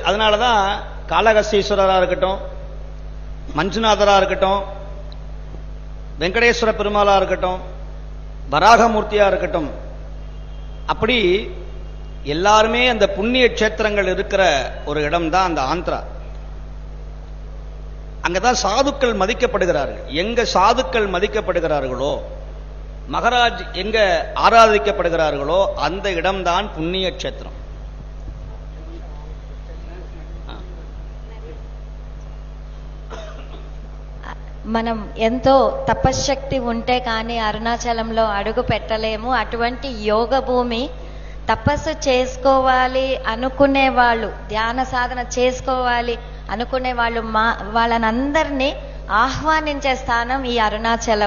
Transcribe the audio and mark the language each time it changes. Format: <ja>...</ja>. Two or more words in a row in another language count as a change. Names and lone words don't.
<ta>அதனாலதான் காளகஸ்தீஸ்வரரா இருக்கட்டும், மஞ்சுநாதரா இருக்கட்டும், வெங்கடேஸ்வர பெருமாளா இருக்கட்டும், வராகமூர்த்தியா இருக்கட்டும், அப்படி எல்லாருமே அந்த புண்ணிய கஷேத்திரங்கள் இருக்கிற ஒரு இடம் தான் அந்த ஆந்திரா. அங்கதான் சாதுக்கள் மதிக்கப்படுகிறார்கள். எங்க சாதுக்கள் மதிக்கப்படுகிறார்களோ, மகராஜ் எங்க ஆராதிக்கப்படுகிறார்களோ அந்த இடம்தான் புண்ணிய கஷேத்திரம்.</ta> <te>మనం ఎంతో తపశ్శక్తి ఉంటే కానీ అరుణాచలంలో అడుగు పెట్టలేము. అటువంటి యోగ భూమి. తపస్సు చేసుకోవాలి అనుకునే వాళ్ళు, ధ్యాన సాధన చేసుకోవాలి అనుకునే వాళ్ళు, వాళ్ళనందరినీ ఆహ్వానించే స్థానం ఈ అరుణాచలం.</te>